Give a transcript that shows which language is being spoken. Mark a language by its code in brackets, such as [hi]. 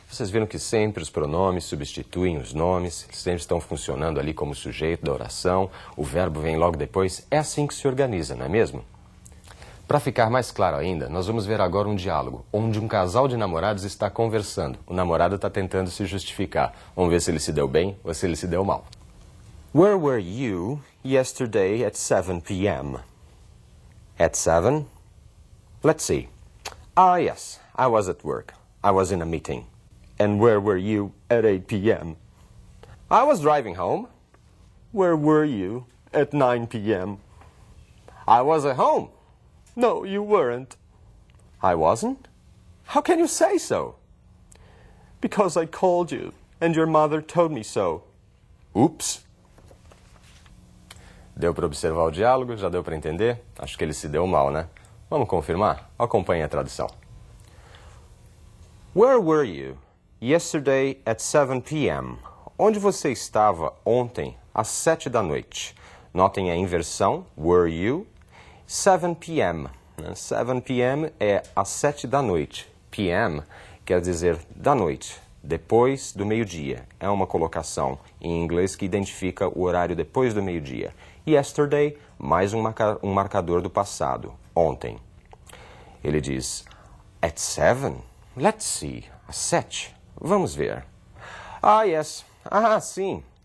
[pt] Vocês viram que sempre os pronomes substituem os nomes, sempre estão funcionando ali como sujeito da oração, o verbo vem logo depois. É assim que se organiza, não é mesmo? Para ficar mais claro ainda, nós vamos ver agora um diálogo, onde um casal de namorados está conversando. O namorado está tentando se justificar. Vamos ver se ele se deu bem ou se ele se deu mal. [en] Where were you yesterday at 7 p.m.? At 7? Let's see. Ah, yes, I was at work. I was in a meeting. And where were you at 8 p.m.? I was driving home. Where were you at 9 p.m.? I was at home. No, you weren't. I wasn't? How can you say so? Because I called you, and your mother told me so. Oops. [pt] Deu para observar o diálogo? Já deu para entender? Acho que ele se deu mal, né? Vamos confirmar? Acompanhe a tradução. [en] Where were you yesterday at 7 p.m.? [pt] Onde você estava ontem às 7 da noite? Notem a inversão, were you, 7 p.m. 7 p.m. é às 7 da noite. p.m. quer dizer da noite, depois do meio-dia. É uma colocação em inglês que identifica o horário depois do meio-dia. Yesterday, mais um marcador do passado, ontem. Ele diz, [en] at 7? Let's see. [pt] Às 7? Vamos ver. [en] Ah, yes. [pt] Ah, sim.